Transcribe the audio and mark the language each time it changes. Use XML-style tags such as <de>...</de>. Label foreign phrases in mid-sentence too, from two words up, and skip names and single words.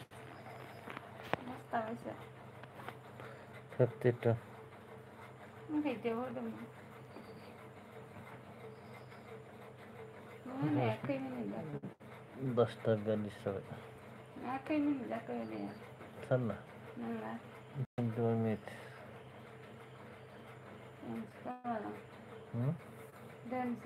<mr>मस्त आहे 52 मग किती होतं मग नाही काही नाही जात</mr> <bn>10টা 42 হবে</bn> <mr>काही नाही जात काही</mr> <bn>ছাড় না</bn> <mr>नाही</mr> <bn>2 মিনিট হুম ডান্সে</bn>